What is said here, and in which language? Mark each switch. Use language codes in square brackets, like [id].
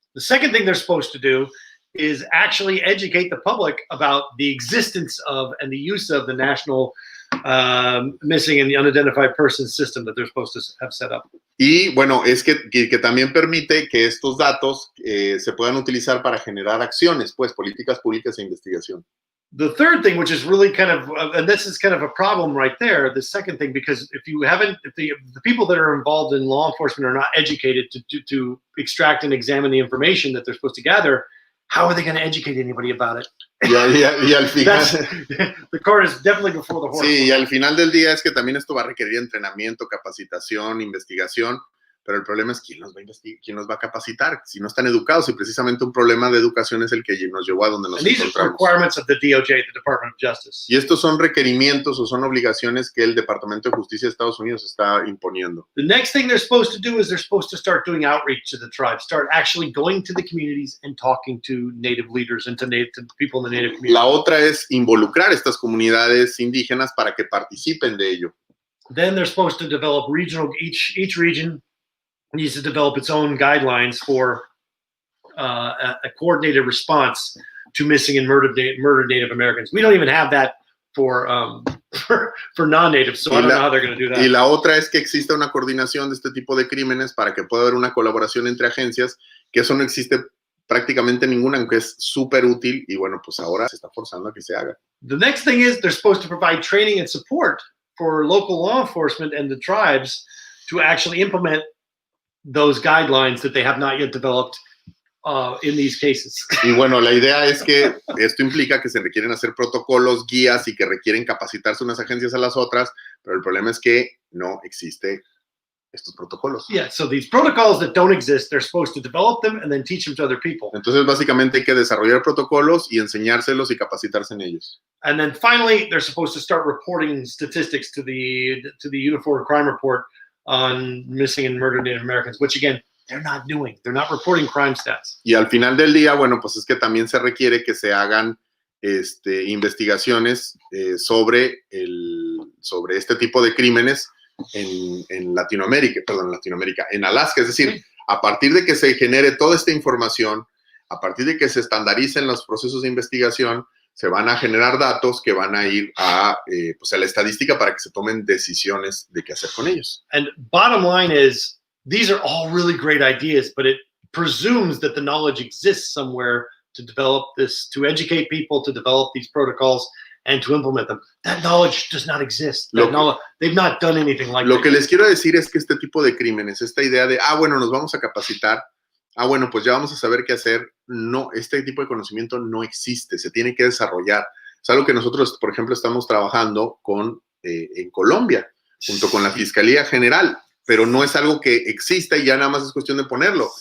[en] The second thing they're supposed to do is actually educate the public about the existence of and the use of the national missing and the unidentified persons system that they're supposed to have set up. [es] Y bueno, es que también permite que estos datos se puedan utilizar para generar acciones, pues, políticas públicas e investigación. [en] The third thing, which is really kind of, and this is kind of a problem right there, the second thing, because if the people that are involved in law enforcement are not educated to extract and examine the information that they're supposed to gather, how are they going to educate anybody about it? [es] Y al final, [en] the cart is definitely before the horse. [es] Sí, y al final del día es que también esto va a requerir entrenamiento, capacitación, investigación, pero el problema es quién nos va a capacitar si no están educados, y precisamente un problema de educación es el que nos llevó a donde nos encontramos. [en] These are requirements of the DOJ, the Department of Justice. [es] Y estos son requerimientos o son obligaciones que el Departamento de Justicia de Estados Unidos está imponiendo. [en] The next thing they're supposed to do is they're supposed to start doing outreach to the tribes, start actually going to the communities and talking to native leaders and to people in the native community. [es] La otra es involucrar estas comunidades indígenas para que participen de ello. [en] Then they're supposed to develop each region needs to develop its own guidelines for a coordinated response to missing and murdered Native Americans. We don't even have that for non-natives, so I don't know how they're going to do that. [es] Y la otra es que exista una coordinación de este tipo de crímenes para que pueda haber una colaboración entre agencias que eso no existe prácticamente ninguna, aunque es súper útil, y bueno, pues ahora se está forzando a que se haga. [en] The next thing is they're supposed to provide training and support for local law enforcement and the tribes to actually implement those guidelines that they have not yet developed in these cases. [es] Y bueno, la idea es que esto implica que se requieren hacer protocolos, guías y que requieren capacitarse unas agencias a las otras, pero el problema es que no existe estos protocolos. [en] Yeah, so these protocols that don't exist, they're supposed to develop them and then teach them to other people. [es] Entonces, básicamente hay que desarrollar protocolos y enseñárselos y capacitarse en ellos. [en] And then finally, they're supposed to start reporting statistics to the Uniform Crime Report on missing and murdered Native Americans, which again, they're not doing. They're not reporting crime stats. [es] Y al final del día, bueno, pues es que también se requiere que se hagan investigaciones sobre este tipo de crímenes en Latinoamérica, en Alaska. Es decir, a partir de que se genere toda esta información, a partir de que se estandaricen los procesos de investigación, se van a generar datos que van a ir a la estadística para que se tomen decisiones de qué hacer con ellos. [en] And bottom line is, these are all really great ideas, but it presumes that the knowledge exists somewhere to develop this, to educate people, to develop these protocols, and to implement them. That knowledge does not exist. They've not done anything like that. [es] Lo que les quiero decir es que este tipo de crímenes, esta idea de, bueno, nos vamos a capacitar, bueno, pues ya vamos a saber qué hacer. No, este tipo de conocimiento no existe, se tiene que desarrollar. Es algo que nosotros, por ejemplo, estamos trabajando en Colombia, junto con la Fiscalía General, pero no es algo que exista y ya nada más es cuestión de ponerlo.